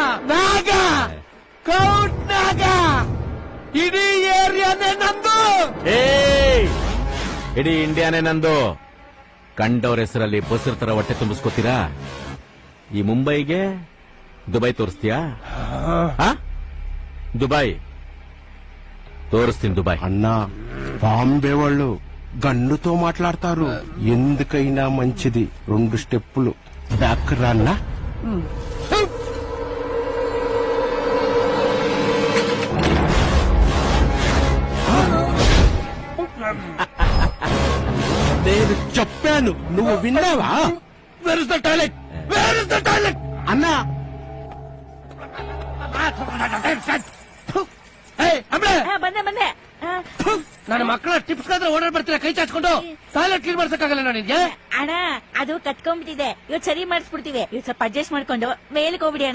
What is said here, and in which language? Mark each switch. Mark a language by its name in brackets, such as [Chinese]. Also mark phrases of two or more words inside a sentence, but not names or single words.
[Kannada] ನಾಗ ಕೌಟ್ ನಾಗ, ಇಡೀ ಏರಿಯಾನೇ ನಂದು. ಇಡೀ ಇಂಡಿಯಾನೇ ನಂದು. ಕಂಡವ್ರ ಹೆಸರಲ್ಲಿ ಬಸರ್ ತರ ಹೊಟ್ಟೆ ತುಂಬಿಸ್ಕೋತೀರಾ? ಈ ಮುಂಬೈಗೆ ದುಬೈ ತೋರಿಸ್ತೀಯಾ? [Telugu] దుబాయ్ తోరుస్తుంది దుబాయ్. అన్నా బాంబే వాళ్ళు గన్నుతో మాట్లాడతారు. ఎందుకైనా మంచిది 2 [English] steps back [Telugu] రాన్నా. నేను చెప్పాను, నువ్వు విన్నావా? [English] where is the toilet, where is the toilet [Telugu] అన్నా. [Kannada] ಬಂದೆ ಬಂದೆ. ನನ್ನ ಮಕ್ಕಳ ಟಿಪ್ಸ್ ಕಾದ್ರೆ ಓಡಾಡ್ ಬರ್ತೀರಾ ಕೈ ಚಾಚ್ಕೊಂಡು? [English] toilet clean [Kannada] ಮಾಡ್ಸಕ್ಕಾಗಲ್ಲ ನನಗೆ. ಅಣ್ಣ ಅದು ಕಟ್ಕೊಂಡ್ಬಿಟ್ಟಿದೆ, ಇವತ್ತು ಸರಿ ಮಾಡಿಸ್ಬಿಡ್ತೀವಿ. ಇವತ್ತು ಸ್ವಲ್ಪ ಅಡ್ಜಸ್ಟ್ ಮಾಡ್ಕೊಂಡು ಮೇಲಕ್ಕೆ ಹೋಗ್ಬಿಡಿ ಅಣ್ಣ.